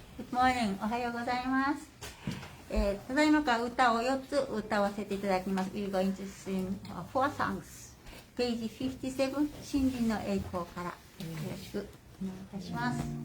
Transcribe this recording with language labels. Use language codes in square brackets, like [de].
[ja] モーニング、おはようございます。ただいまから歌を4つ歌わせていただきます。 [en] We're going to sing 4 songs. [ja] Page 57、真理の栄光から。よろしくお願いいたします。